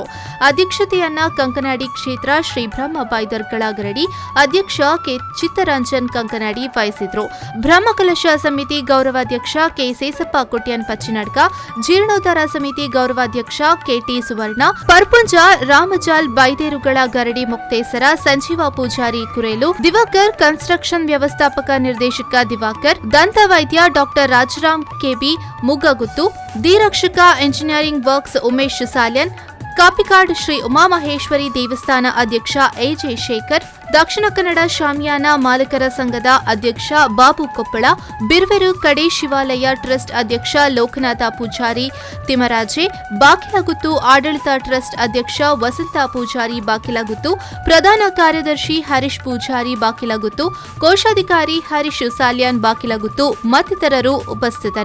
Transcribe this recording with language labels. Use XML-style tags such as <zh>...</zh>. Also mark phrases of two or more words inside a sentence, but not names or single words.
<kn>ಅಧ್ಯಕ್ಷತೆಯನ್ನ ಕಂಕನಾಡಿ ಕ್ಷೇತ್ರ ಶ್ರೀ ಬ್ರಹ್ಮ ಬೈದರ್ಗಳ ಗರಡಿ ಅಧ್ಯಕ್ಷ ಕೆ ಚಿತ್ತರಂಜನ್ ಕಂಕನಾಡಿ ವಹಿಸಿದ್ರು. ಬ್ರಹ್ಮಕಲಶ ಸಮಿತಿ ಗೌರವಾಧ್ಯಕ್ಷ ಕೆ ಸೇಸಪ್ಪ ಕೊಟ್ಯನ್ ಪಚ್ಚಿನಡ್ಕ, ಜೀರ್ಣೋದ್ಧಾರ ಸಮಿತಿ ಗೌರವಾಧ್ಯಕ್ಷ ಕೆಟಿ ಸುವರ್ಣ, ಪರ್ಪುಂಜ ರಾಮಜಾಲ್ ಬೈದೇರುಗಳ ಗರಡಿ ಮುಕ್ತೇಸರ ಸಂಜೀವ ಪೂಜಾರಿ ಕುರೇಲು, ದಿವಾಕರ್ ಕನ್ಸ್ಟ್ರಕ್ಷನ್ ವ್ಯವಸ್ಥಾಪಕ ನಿರ್ದೇಶಕ ದಿವಾಕರ್, ದಂತ ವೈದ್ಯ ಡಾಕ್ಟರ್ ರಾಜರಾಮ್ ಕೆಬಿ ಮುಗ್ಗಗುತ್ತು, ದಿರಕ್ಷಕ ಇಂಜಿನಿಯರಿಂಗ್ ವರ್ಕ್ಸ್ ಉಮೇಶ್ ಸಾಲ್ಯನ್, ಕಾಪಿಕಾಡ್ ಶ್ರೀ ಉಮಾಮಹೇಶ್ವರಿ ದೇವಸ್ಥಾನ ಅಧ್ಯಕ್ಷ ಎಜೆ ಶೇಖರ್, ದಕ್ಷಿಣ ಕನ್ನಡ ಶಾಮಿಯಾನ ಮಾಲಕರ ಸಂಘದ ಅಧ್ಯಕ್ಷ ಬಾಬು ಕೊಪ್ಪಳ, ಬಿರ್ವೆರು ಕಡೆ ಶಿವಾಲಯ ಟ್ರಸ್ಟ್ ಅಧ್ಯಕ್ಷ ಲೋಕನಾಥ ಪೂಜಾರಿ ತಿಮರಾಜೆ, ಬಾಕಿಲಗುತ್ತು ಆಡಳಿತ ಟ್ರಸ್ಟ್ ಅಧ್ಯಕ್ಷ ವಸಂತ ಪೂಜಾರಿ ಬಾಕಿಲಗುತ್ತು, ಪ್ರಧಾನ ಕಾರ್ಯದರ್ಶಿ ಹರೀಶ್ ಪೂಜಾರಿ ಬಾಕಿಲಗುತ್ತು, ಕೋಶಾಧಿಕಾರಿ ಹರೀಶ್ ಸಾಲ್ಯಾನ್ ಬಾಕಿಲಗುತ್ತು ಮತ್ತಿತರರು ಉಪಸ್ಥಿತರಿದ್ದರು.</kn>